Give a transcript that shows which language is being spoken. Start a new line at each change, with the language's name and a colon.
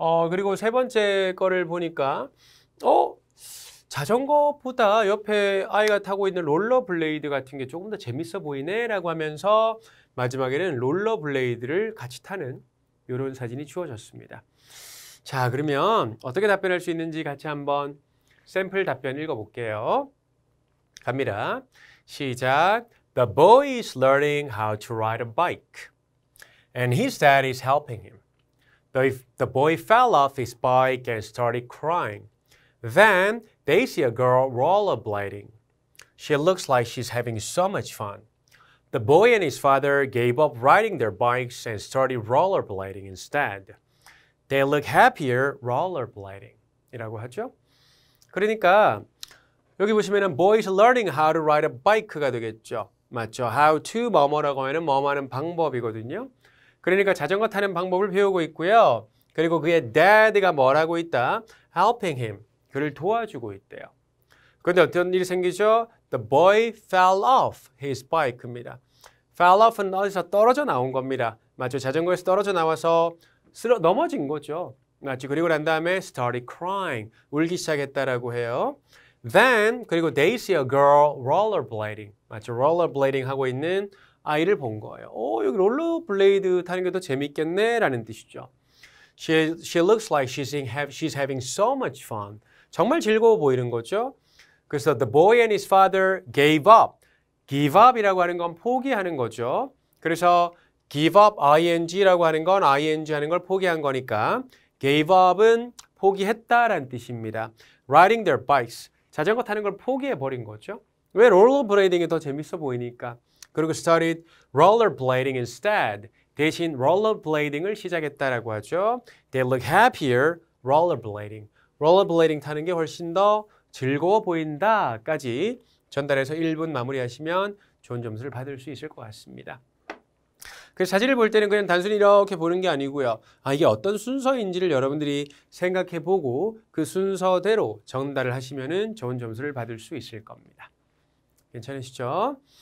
Korean: 그리고 세 번째 거를 보니까 자전거보다 옆에 아이가 타고 있는 롤러블레이드 같은 게 조금 더 재밌어 보이네 라고 하면서 마지막에는 롤러블레이드를 같이 타는 이런 사진이 주어졌습니다. 자, 그러면 어떻게 답변할 수 있는지 같이 한번 샘플 답변 읽어볼게요. 갑니다. 시작.
English: The boy is learning how to ride a bike, and his dad is helping him. The boy fell off his bike and started crying. Then they see a girl rollerblading. She looks like she's having so much fun. The boy and his father gave up riding their bikes and started rollerblading instead. They look happier rollerblading.
Korean: 이라고 하죠. 그러니까 여기 보시면은
English: boy is learning how to ride a bike가 되겠죠.
Korean: 맞죠? How to 뭐뭐라고 하면 뭐뭐 하는 방법이거든요. 그러니까 자전거 타는 방법을 배우고 있고요. 그리고 그의 dad가 뭘 하고 있다?
English: Helping him.
Korean: 그를 도와주고 있대요. 그런데 어떤 일이 생기죠?
English: The boy fell off his bike입니다.
Korean: Fell off는 어디서 떨어져 나온 겁니다. 맞죠? 자전거에서 떨어져 나와서 넘어진 거죠. 맞죠? 그리고 난 다음에
English: started crying.
Korean: 울기 시작했다라고 해요.
English: Then 그리고 they see a girl rollerblading. 맞죠?
Korean: rollerblading 하고 있는 아이를 본 거예요. 여기 롤러블레이드 타는 게 더 재밌겠네 라는 뜻이죠.
English: She looks like she's having so much fun.
Korean: 정말 즐거워 보이는 거죠.
English: 그래서 the boy and his father gave up.
Korean: give up이라고 하는 건 포기하는 거죠. 그래서 give up ing라고 하는 건 ing 하는 걸 포기한 거니까 gave up은 포기했다라는 뜻입니다.
English: Riding their bikes.
Korean: 자전거 타는 걸 포기해버린 거죠. 왜 rollerblading이 더 재밌어 보이니까. 그리고
English: started rollerblading instead.
Korean: 대신 rollerblading을 시작했다라고 하죠.
English: They look happier rollerblading.
Korean: rollerblading 타는 게 훨씬 더 즐거워 보인다까지 전달해서 1분 마무리하시면 좋은 점수를 받을 수 있을 것 같습니다. 그래서 사진을 볼 때는 그냥 단순히 이렇게 보는 게 아니고요. 이게 어떤 순서인지를 여러분들이 생각해보고 그 순서대로 전달을 하시면 좋은 점수를 받을 수 있을 겁니다. 괜찮으시죠?